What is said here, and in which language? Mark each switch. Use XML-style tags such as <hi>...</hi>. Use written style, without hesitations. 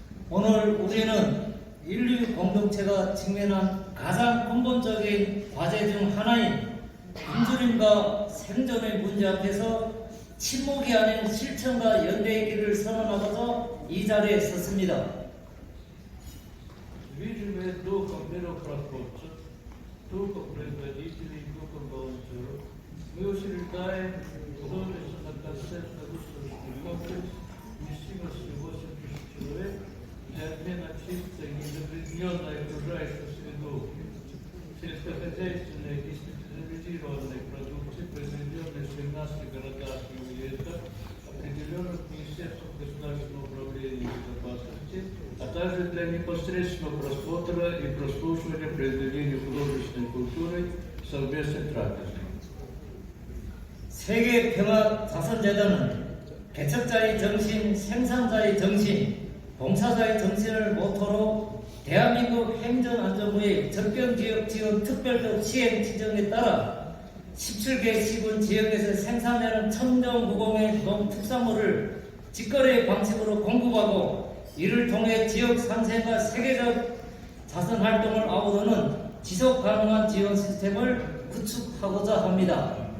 <ko>오늘 우리는 인류 공동체가 직면한 가장 근본적인 과제 중 하나인 굶주림과 생존의 문제 앞에서 침묵이 아닌 실천과 연대의 길을 선언하고자 이 자리에 섰습니다.</ko> <ru>Движимые духом миротворцев, духом производителей, духом волонтеров, мы учреждаем художественно-концертный выставочный комплекс вместимостью 8 тысяч человек для обмена чистой незагрязненной окружающей среду, сельскохозяйственной и специализированной продукции, произведенной в 17 городах и уездах, определенных Министерством государственного управления и безопасности, а также для непосредственного просмотра и прослушивания произведений художественной культуры совместной трапезы.</ru> <ko>세계평화자선재단은 개척자의 정신, 생산자의 정신, 봉사자의 정신을 모토로 대한민국 행정안전부의 접경지역 지원 특별법 시행 지정에 따라 17개 시군 지역에서 생산하는 청정무공의 농특산물을 직거래 방식으로 공급하고 이를 통해 지역 상생과 세계적 자선 활동을 아우르는 지속 가능한 지원 시스템을 구축하고자 합니다.</ko>